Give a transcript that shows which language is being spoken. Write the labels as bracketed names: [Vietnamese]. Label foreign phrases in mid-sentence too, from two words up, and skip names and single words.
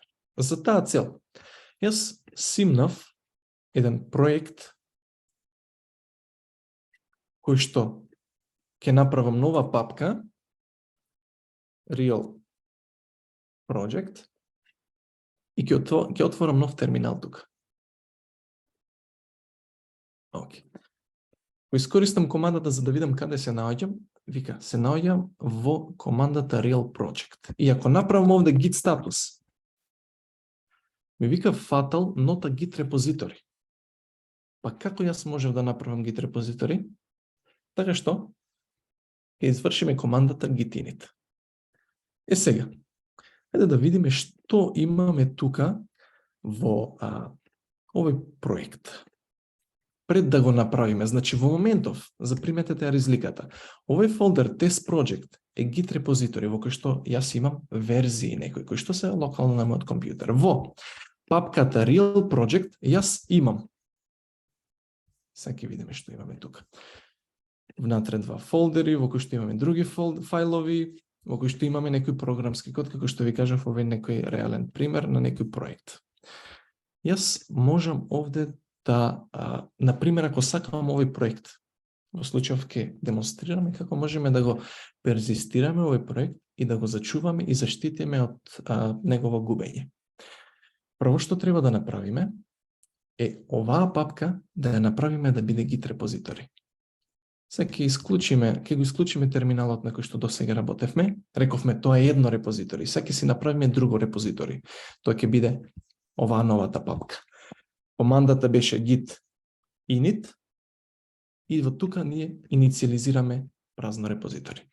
[Macedonian] За таа цел, јас симнав еден проект кој што ќе направам нова папка, Real Project, и ќе отворам нов терминал тука. Океј. Го искористам командата за да видам каде се наоѓам, вика, се наоѓам во командата Real Project. И ако направам овде [English] git status, [Macedonian] ми вика [English] fatal not a git repository. [Macedonian] Па како јас можев да направам [English] git repository? [Macedonian] Така што ќе извршиме командата [English] git init. [Macedonian] Сега, ајде да видиме што имаме тука во овој проект. Пред да го направиме, значи во моментов, заприметете ја разликата. Овој фолдер test project е [English] git repository [Macedonian] во кој што јас имам верзии некои кои што се локално на мојот компјутер. Во папката Real Project јас имам. Сега ќе видиме што имаме тука. Внатре два фолдери во кои што имаме други фајлови, во кои што имаме некој програмски код, како што ви кажав, овој некој реален пример на некој проект. Јас можам овде да, например, ако сакам овој проект, во случајов ќе демонстрираме како можеме да го перзистираме овој проект и да го зачуваме и заштитиме од негово губење. Прво што треба да направиме е оваа папка да ја направиме да биде [English] git repository. [Macedonian] Сега ќе го исклучиме терминалот на кој што досега работевме. Рековме тоа е едно репозитори. Сега ќе си направиме друго репозитори. Тоа ќе биде оваа новата папка. Командата беше [English] git init [Macedonian] и во тука ние инициализираме празно репозитори.